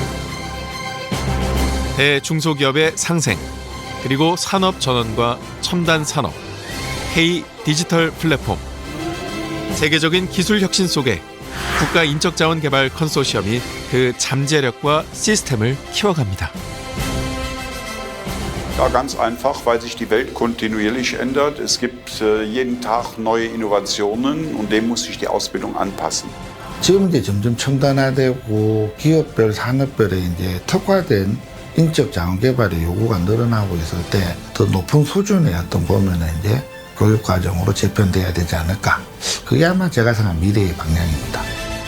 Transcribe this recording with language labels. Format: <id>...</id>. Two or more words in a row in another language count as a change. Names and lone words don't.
<ko>대중소기업의 상생, 그리고 산업 전환과 첨단 산업, K 디지털 플랫폼. 세계적인 기술 혁신 속에 국가인적자원개발 컨소시엄이 그 잠재력과 시스템을 키워갑니다.</ko> <de>Ja, ganz einfach, weil sich die Welt kontinuierlich ändert. Es gibt jeden Tag neue Innovationen und dem muss sich die Ausbildung anpassen.</de> <ko>지금 이제 점점 첨단화되고 기업별, 산업별에 이제 특화된 인적 자원 개발의 요구가 늘어나고 있을 때 더 높은 수준의 어떤 보면은 이제 교육 과정으로 재편돼야 되지 않을까. 그게 아마 제가 생각한 미래의 방향입니다.</ko>